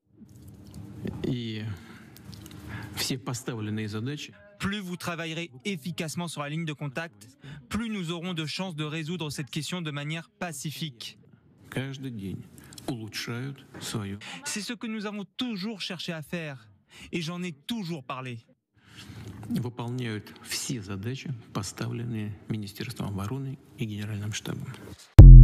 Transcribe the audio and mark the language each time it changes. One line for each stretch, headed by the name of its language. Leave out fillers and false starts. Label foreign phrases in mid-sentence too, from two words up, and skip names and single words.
French: Plus vous travaillerez efficacement sur la ligne de contact, plus nous aurons de chances de résoudre cette question de manière pacifique. C'est ce que nous avons toujours cherché à faire, et j'en ai toujours parlé.
Russian: Выполняют все задачи, поставленные Министерством обороны и Генеральным штабом.